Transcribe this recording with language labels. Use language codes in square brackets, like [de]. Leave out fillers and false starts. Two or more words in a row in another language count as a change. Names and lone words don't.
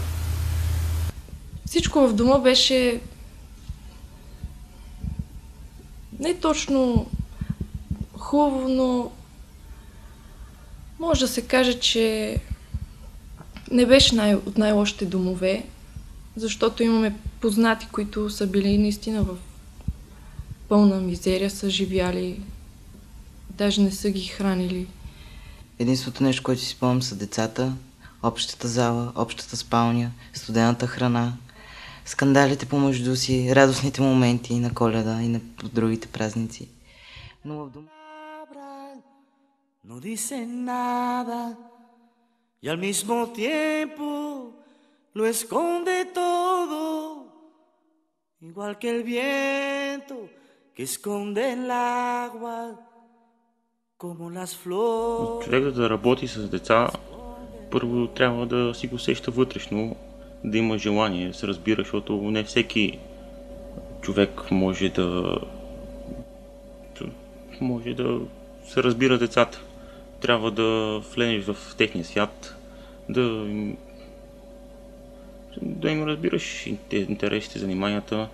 [bg] Всичко в дома беше не точно хубаво, но може да се каже, че не беше от най-лошите домове, защото имаме познати, които са били наистина в пълна мизерия, са живяли, даже не са ги хранили. Единството нещо, което си спомням, са децата, общата зала, общата спалня, студената храна, скандалите помежду си, радостните моменти на Коледа и на другите празници. Но в дома... [es] No dice nada y al mismo tiempo lo esconde todo, igual que el viento que esconde el agua, como las flores. [bg] Човек да работи с деца, първо трябва да си го усеща вътрешно, да има желание, да се разбира, защото не всеки човек може да се разбира децата. Трябва да влезеш в техния свят, да им разбираш интересите, заниманията.